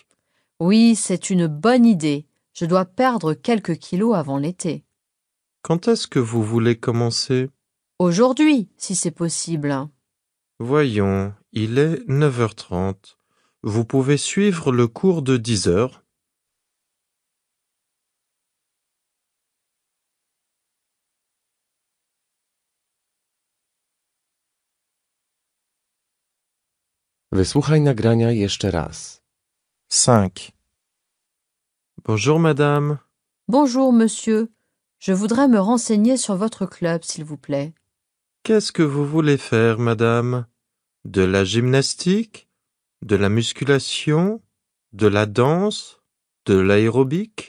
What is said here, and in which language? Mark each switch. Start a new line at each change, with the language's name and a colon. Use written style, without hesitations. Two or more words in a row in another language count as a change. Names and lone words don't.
French: Oui, c'est une bonne idée. Je dois perdre quelques kilos avant l'été. Quand est-ce que vous voulez commencer? Aujourd'hui, si c'est possible. Voyons, il est 9h30. Vous pouvez suivre le cours de 10h.
Polish: Wysłuchaj nagrania jeszcze raz.
French: 5. Bonjour madame. Bonjour, monsieur. Je voudrais me renseigner sur votre club, s'il vous plaît. Qu'est-ce que vous voulez faire, madame? De la gymnastique? De la musculation? De la danse? De l'aérobic?